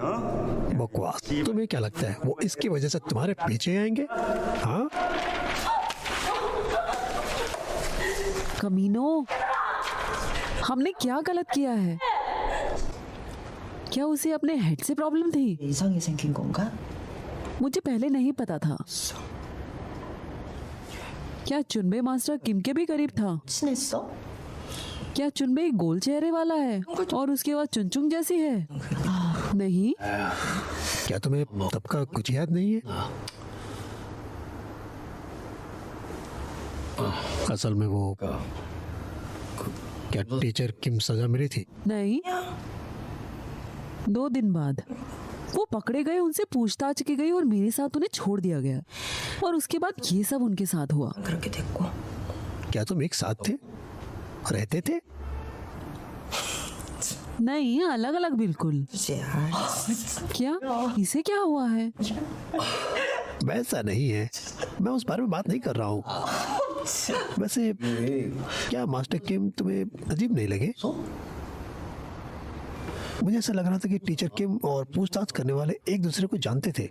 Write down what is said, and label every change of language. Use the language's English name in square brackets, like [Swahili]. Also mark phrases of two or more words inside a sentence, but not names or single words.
[Hindi] बकवास। तुम्हें क्या लगता है वो इसकी वजह से तुम्हारे पीछे आएंगे? हाँ, कमीनो, हमने क्या गलत किया है? क्या उसे अपने हेड से प्रॉब्लम थी? [Korean] 이상이 생긴 건가? [Hindi] मुझे पहले नहीं पता था। क्या चुनबे मास्टर किम के भी करीब था? [Korean] 친했어? [Hindi] क्या चुनबे एक गोल चेहरे वाला है और उसके बाद चुनचुंग जैसी है? नहीं। क्या तुम्हें तब का कुछ याद नहीं है? असल में वो क्या टीचर किम सजा मिली थी? नहीं, 2 दिन बाद वो पकड़े गए, उनसे पूछताछ की गई और मेरे साथ उन्हें छोड़ दिया गया, और उसके बाद ये सब उनके साथ हुआ। [Korean] 그렇게 됐고 [Hindi] क्या तुम एक साथ थे? रहते थे? नहीं, अलग अलग बिल्कुल। [Korean] 이제 알았어. [Hindi] क्या? इसे क्या हुआ है? वैसा नहीं है, मैं उस बारे में बात नहीं कर रहा हूँ। वैसे क्या मास्टर किम तुम्हें अजीब नहीं लगे? मुझे ऐसा लग रहा था कि टीचर किम और पूछताछ करने वाले एक दूसरे को जानते थे।